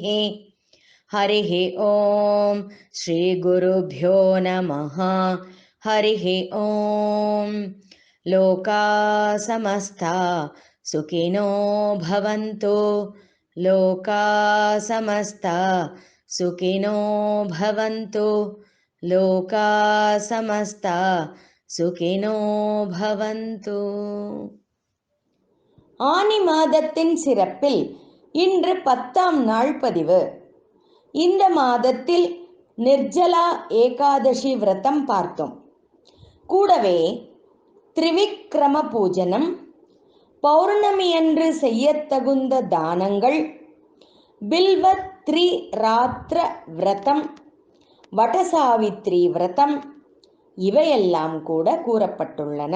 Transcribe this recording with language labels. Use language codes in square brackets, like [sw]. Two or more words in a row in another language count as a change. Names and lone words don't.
[sa] हरिः ॐ श्रीगुरुभ्यो नमः हरिः ॐ लोका समस्ता सुखिनो भवन्तु लोका समस्ता सुखिनो भवन्तु लोका समस्ता सुखिनो भवन्तु। [ta] ஆனி மாதத்தின் சிறப்பில் இன்று 10ஆம் நாள் பதிவு. இந்த மாதத்தில் நிர்ஜலா ஏகாதசி விரதம் பார்த்தோம். கூடவே திரிவிக்ரம பூஜனம், பௌர்ணமியன்று செய்யத்தகுந்த தானங்கள், பில்வத்ரி ராத்திர விரதம், வடசாவித்ரி விரதம் இவையெல்லாம் கூட கூறப்பட்டுள்ளன.